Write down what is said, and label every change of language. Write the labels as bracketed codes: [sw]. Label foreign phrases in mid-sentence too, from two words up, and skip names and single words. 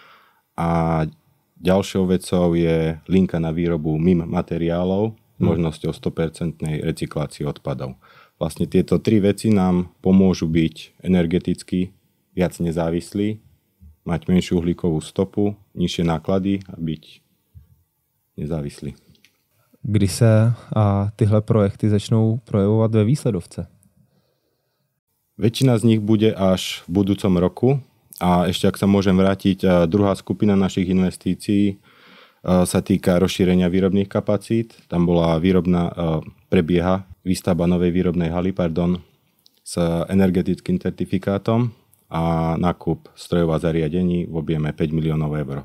[sk] A ďalšou vecou je linka na výrobu MIM materiálov s možnosťou 100% recyklácie odpadov. Vlastne tieto tri veci nám pomôžu byť energeticky viac nezávislí, mať menšiu uhlíkovú stopu, nižšie náklady a byť nezávislí. [cs] Kdy se tyhle projekty začnou projevovat ve výsledovce? [sk] Väčšina z nich bude až v budúcom roku. A ešte, ak sa môžem vrátiť, druhá skupina našich investícií sa týka rozšírenia výrobných kapacít. Tam bola prebieha výstavba novej výrobnej haly, s energetickým certifikátom a nákup strojov a zariadení v objeme 5 miliónov eur.